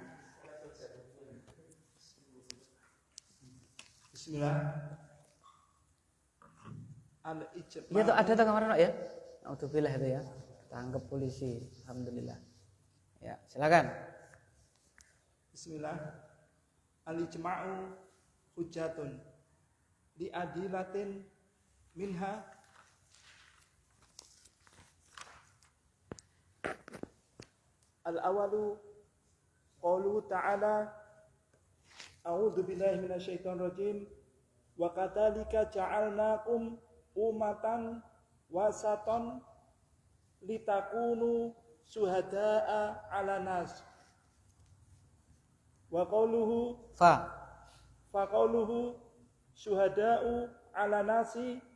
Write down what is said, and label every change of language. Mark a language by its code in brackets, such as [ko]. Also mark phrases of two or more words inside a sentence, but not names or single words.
[id] Bismillah. Iya tuh ada tuh kemarin ya. Alhamdulillah itu ya. Tangkap polisi. Alhamdulillah. Ya, silakan. Bismillah. [ar] الإجماع حجة لأدلة منها الأول قوله تعالى أعوذ بالله من الشيطان الرجيم وكذلك جعلناكم أمة وسطا لتكونوا شهداء على الناس. وقوله فقوله شهداء على الناس